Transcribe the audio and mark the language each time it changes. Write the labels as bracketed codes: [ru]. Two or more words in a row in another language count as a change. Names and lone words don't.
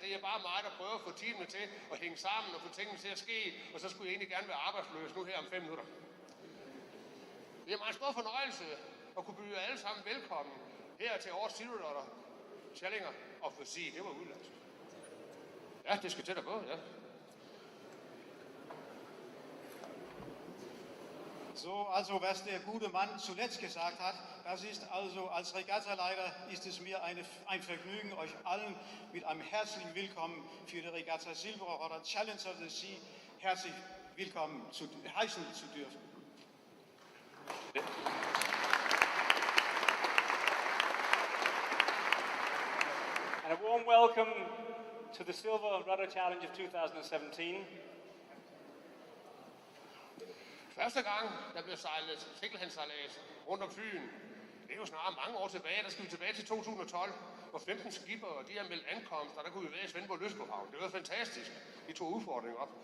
[da] Det er bare mig, der prøver at få teamene til at hænge sammen og få tingene til at ske, og så skulle jeg egentlig gerne være arbejdsløs nu her om 5 minutter. Det er en meget stor fornøjelse at kunne byde jer alle sammen velkommen her til årets Silverrudder Challenge of the Sea. Det var udlandet. Ja, det skal til at gå, ja. [de] So, also was der gute Mann zuletzt gesagt hat, das ist also als Regattaleiter ist es mir ein Vergnügen, euch allen mit einem herzlichen Willkommen für die Regatta Silverrudder Challenge of the Sea herzlich willkommen heißen zu dürfen. [en] And a warm welcome to the Silverrudder Challenge of 2017. [da] Første gang, der blev sejlet sikkelhandssejlads rundt om Fyn, det er jo snart mange år tilbage, der skal vi tilbage til 2012, hvor 15 skipper, de har meldt ankomst, og der kunne vi være i Svendborg Lystbåhavn. Det var fantastisk. De tog udfordringen op.